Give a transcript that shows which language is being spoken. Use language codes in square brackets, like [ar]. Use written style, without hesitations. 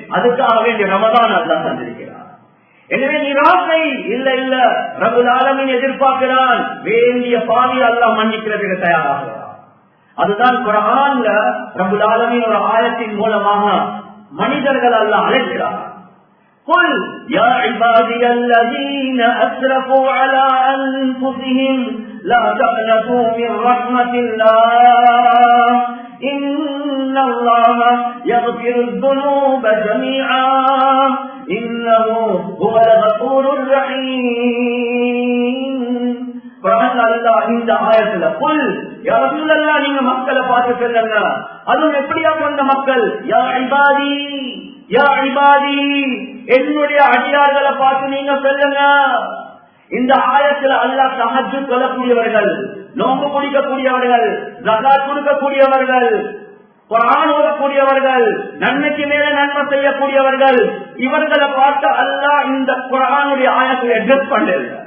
[ta] அதுக்காக வேண்டிய ரமதான் அல்லாஹ் தந்திருக்கிறார். எனவே நிராசை இல்ல இல்ல, ரப்பல் ஆலமீன் எதிர்பார்க்கிறான், வேண்டிய பாவி அல்லாஹ் மன்னிக்கிறதுக்கு தயாராகிறார். அதுதான் குர்ஆன்ல ரப்பல் ஆலமீன் ஒரு ஆயத்தின் மூலமாக மனிதர்கள் அல்லாஹ் அழைக்கிறார். [ar] قل يا عبادي الذين أسرفوا على أنفسهم لا تقنطوا من رحمة الله إن الله يغفر الذنوب جميعا إنه هو الغفور الرحيم. [ta] இந்த ஆயத்துல [ar] குல் யா ரசூலல்லாஹ், [ta] நீங்க மக்களை பார்த்து சொல்லுங்க, அதுவும் எப்படியா கொண்ட மக்கள், [ar] யா இபாதி யா இபாதி, [ta] என்னுடைய அடியார்களை பார்த்து நீங்க சொல்லுங்க. இந்த ஆயத்துல அல்லாஹ் தஹஜ்ஜுத் தொழக்கூடியவர்கள், நோன்பு பிடிக்கக்கூடியவர்கள், ஜகாத் கொடுக்கக்கூடியவர்கள், குர்ஆன் ஓதக்கூடியவர்கள், நன்மைக்கு மேல நன்மை செய்யக்கூடியவர்கள், இவர்களை பார்த்து அல்லாஹ் இந்த குர்ஆனுடைய ஆயத்தை அட்ரஸ் பண்ணல.